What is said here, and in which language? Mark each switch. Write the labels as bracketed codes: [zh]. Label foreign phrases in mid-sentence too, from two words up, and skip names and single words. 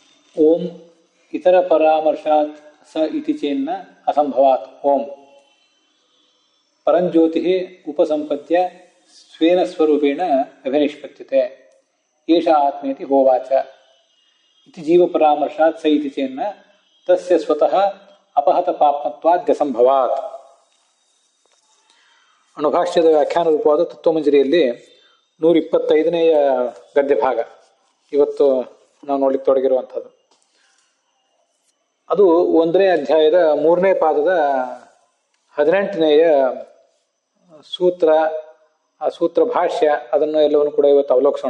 [sa] ಓಂ ಇತರ ಪರಾಮರ್ಶಾತ್ ಸ ಇತಿ ಚೇನ್ನ ಅಸಂಭವಾತ್. ಓಂ ಪರಂಜ್ಯೋತಿ ಉಪಸಂಪದ್ಯ ಸ್ವೇನ ಸ್ವರೂಪೇಣ ಅಭಿನಿಷ್ಪತ್ಯತೆ ಏಷ ಆತ್ಮೇತಿ ಹೋವಾಚ ಇತಿ ಜೀವಪರಾಮರ್ಶಾತ್ ಸ ಇತಿ ಚೇನ್ನ ತಸ್ಯ ಸ್ವತಃ ಅಪಹತ ಪಾಪ್ಮತ್ವಾದ್ಯಸಂಭವಾತ್. [kn] ಅಣುಭಾಷ್ಯದ ವ್ಯಾಖ್ಯಾನ ರೂಪವಾದ ತತ್ವಮಂಜರಿಯಲ್ಲಿ 125ನೇಯ ಗದ್ಯಭಾಗ ಇವತ್ತು ನಾವು ನೋಡ್ಲಿಕ್ಕೆ ತೊಡಗಿರುವಂಥದ್ದು. ಅದು 1ನೇ ಅಧ್ಯಾಯದ 3ನೇ ಪಾದದ 18ನೇಯ ಸೂತ್ರ, ಆ ಸೂತ್ರ ಭಾಷ್ಯ, ಅದನ್ನು ಎಲ್ಲವನ್ನು ಕೂಡ ಇವತ್ತು ಅವಲೋಕಿಸೋಣ.